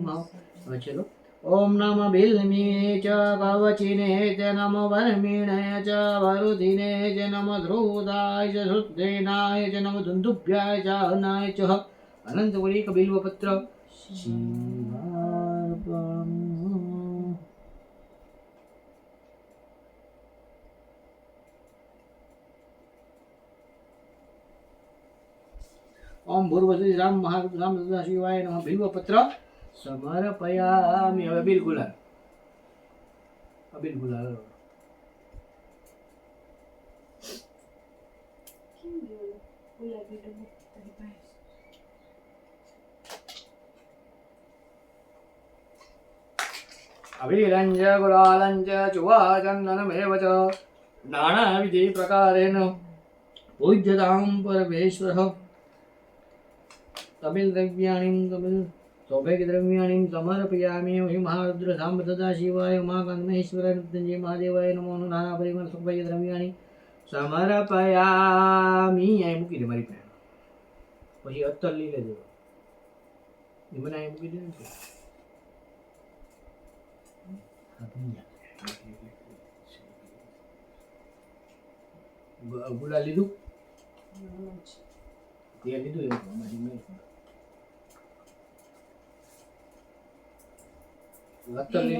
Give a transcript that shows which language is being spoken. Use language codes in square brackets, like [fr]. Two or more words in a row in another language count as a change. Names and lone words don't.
[sa] चलो ओम नमः बिल्मे च कवचिने च नमः वर्मिणे च वरुधिने च नमः ध्रुवदाय च श्रुतेनाय च नमः दुन्दुभ्याय च अनाय च अनन्तवरी बिल्वपत्र शिवार्पणम्. ओम भूर्भुवस्सुः राम महाराम शिवाय नमः बिल्वपत्र समर्पयामि. [gu] હવે અબીલ ગુલાલ કેમ ગયો ગુલાબી ડબ્બો તારી પાસે? [sa] અભિરંજ ગુલાલંજ ચુવાચંદનમેવ ચ નાનાવિધિ પ્રકારેણ પૂજ્યતાં પરમેશ્વરઃ. તમિલ દ્રવ્યાણીં તમિલ सौभाग्यद्रव्याणीं समर्पयामि. महारुद्र साम्ब सदा शिवाय उमाकान्त महेश्वराय मृत्युंजय महादेवाय नमो. नाना परिवार सौभाग्यद्रव्याणीं समर्पयामि. [gu] અહીં મૂકી દે મારી પાસે પછી અત્તર લઈ લેજો એ મને અહીં મૂકી દે ને ગુલા લીધું તે લીધું એવું અમારી મેં અત્તર લઈ લે.